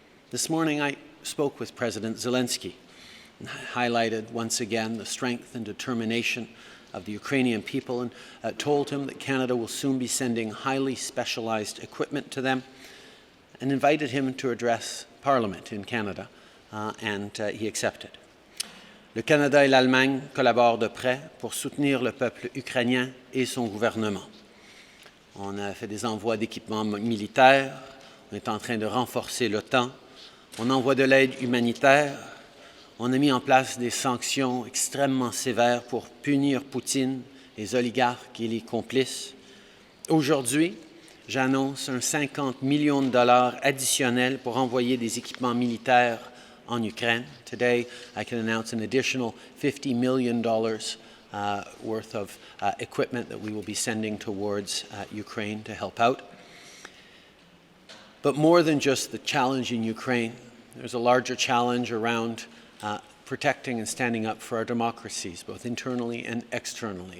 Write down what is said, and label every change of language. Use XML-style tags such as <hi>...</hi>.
<en>This morning I spoke with President Zelensky and highlighted once again the strength and determination of the Ukrainian people and told him that Canada will soon be sending highly specialized equipment to them, and invited him to address Parliament in Canada, and he accepted.</en> <fr>Le Canada et l'Allemagne collaborent de près pour soutenir le peuple ukrainien et son gouvernement. On a fait des envois d'équipements militaires, on est en train de renforcer l'OTAN, on envoie de l'aide humanitaire. On a mis en place des sanctions extrêmement sévères pour punir Poutine, les oligarques et les complices. Aujourd'hui, j'annonce un 50 millions de dollars additionnels pour envoyer des équipements militaires en Ukraine.</fr> <en>Today, I can announce an additional $50 million worth of equipment that we will be sending towards Ukraine to help out. But more than just the challenge in Ukraine, there's a larger challenge around protecting and standing up for our democracies, both internally and externally.</en>